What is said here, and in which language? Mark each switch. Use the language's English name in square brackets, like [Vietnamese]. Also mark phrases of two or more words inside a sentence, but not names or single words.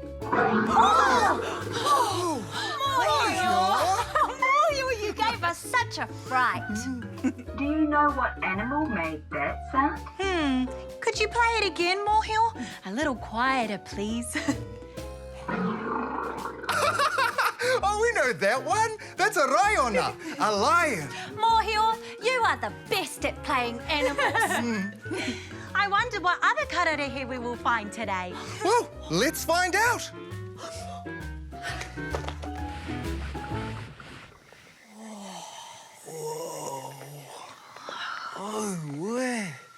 [English] Mōhio, you gave us such a fright. Do you know what animal made that sound? Could you play it again, Mōhio? A little quieter, please. Oh, we know that one. That's a raiona, a lion. Mōhio, you are the best at playing animals. I wonder what other kararehe we will find today. Well, let's find out. Oh, where?